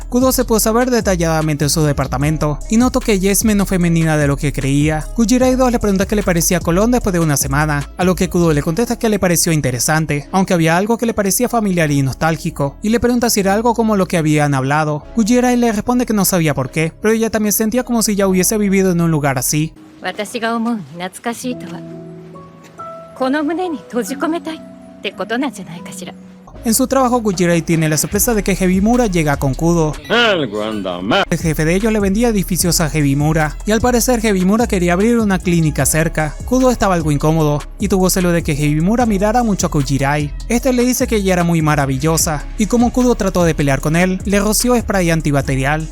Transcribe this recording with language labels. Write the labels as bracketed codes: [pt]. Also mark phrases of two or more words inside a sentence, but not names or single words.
[es] Kudo se puso a ver detalladamente su departamento y notó que ella es menos femenina de lo que creía. Kujirai 2 le pregunta qué le parecía Colón después de una semana, a lo que Kudo le contesta que le pareció interesante, aunque había algo que le parecía familiar y nostálgico, y le pregunta si era algo como lo que habían hablado. Kujirai le responde que no sabía por qué, pero ella también sentía como si ya hubiese vivido en un lugar así. [ja] 私が思う懐かしいとはこの胸に閉じ込めたいってことなんじゃないかしら。 [es] En su trabajo, Kujirai tiene la sorpresa de que Hebimura llega con Kudo. El jefe de ellos le vendía edificios a Hebimura, y al parecer Hebimura quería abrir una clínica cerca. Kudo estaba algo incómodo, y tuvo celo de que Hebimura mirara mucho a Kujirai. Este le dice que ella era muy maravillosa, y como Kudo trató de pelear con él, le roció spray antibacterial.